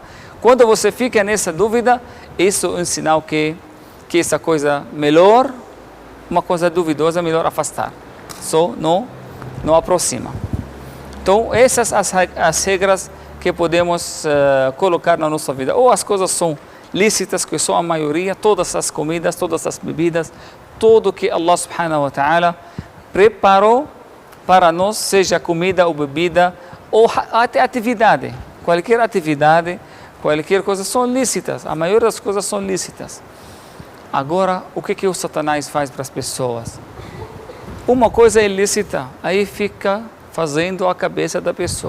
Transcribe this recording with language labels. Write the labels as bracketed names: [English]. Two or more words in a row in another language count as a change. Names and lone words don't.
[Portuguese] Quando você fica nessa dúvida, isso é um sinal que essa coisa melhor, uma coisa duvidosa, melhor afastar. Só não não aproxima. Então, essas as regras que podemos colocar na nossa vida. Ou as coisas são lícitas, que são a maioria, todas as comidas, todas as bebidas, tudo que [Arabic] الله سبحانه وتعالى [Portuguese] preparou para nós, seja comida ou bebida, ou até atividade. Qualquer coisa são lícitas, a maioria das coisas são lícitas. Agora, o que o Satanás faz para as pessoas? Uma coisa é ilícita, aí fica fazendo a cabeça da pessoa.